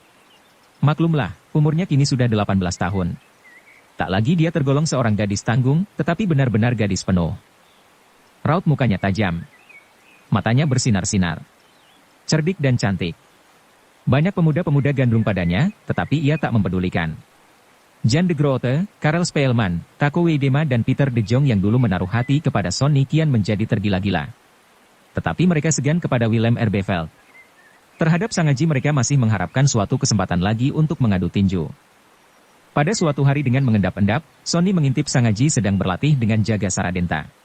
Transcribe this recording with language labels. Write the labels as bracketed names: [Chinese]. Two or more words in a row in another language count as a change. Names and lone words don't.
[Indonesian] Maklumlah, umurnya kini sudah 18 tahun. Tak lagi dia tergolong seorang gadis tanggung, tetapi benar-benar gadis penuh. Raut mukanya tajam. Matanya bersinar-sinar. Cerdik dan cantik. Banyak pemuda-pemuda gandrung padanya, tetapi ia tak mempedulikan. Jan de Grote, Karel Speelman, Taco Weidema dan Peter de Jong yang dulu menaruh hati kepada Sony kian menjadi tergila-gila. Tetapi mereka segan kepada Willem Erbeveld. Terhadap Sang Aji mereka masih mengharapkan suatu kesempatan lagi untuk mengadu tinju. Pada suatu hari dengan mengendap-endap, Sony mengintip Sang Aji sedang berlatih dengan Jaga Saradenta.